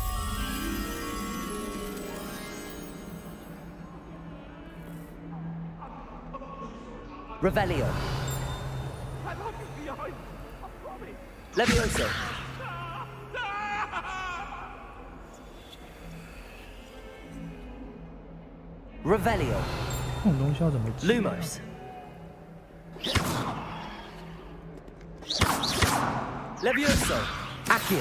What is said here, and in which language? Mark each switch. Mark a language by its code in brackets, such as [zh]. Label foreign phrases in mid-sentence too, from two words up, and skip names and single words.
[la] Revelio. Levioso. Revelio. [zh] 这种东西要怎么记啊 [la] Lumos. Levioso. Accio.